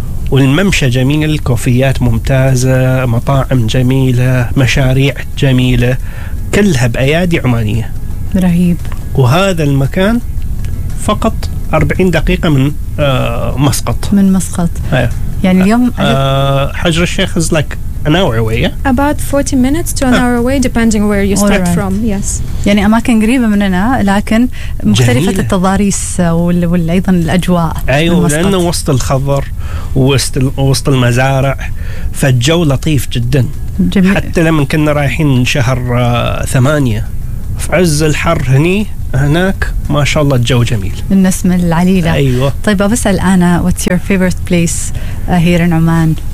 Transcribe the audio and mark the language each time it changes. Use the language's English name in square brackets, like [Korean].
[Arabic] والممشى جميل، الكوفيات ممتازة، مطاعم جميلة، مشاريع جميلة، كلها بأيادي عمانية. رهيب. وهذا المكان فقط 40 دقيقة من مسقط. من مسقط. يعني اليوم [English] حجر الشيخ is like an hour away. About 40 minutes to an hour away depending where you start from. Yes. [Arabic] يعني أماكن قريبة مننا لكن مختلفة التضاريس وأيضا الأجواء. أيوة، لأنه وسط الخضر وسط المزارع، فالجو لطيف جدا. جميل. حتى لما كنا رايحين شهر 8 في عز الحر هني هناك ما شاء الله الجو جميل. النسمة العليلة. أيوة. طيب أسأل أنا, [English] what's your favorite place here in Oman?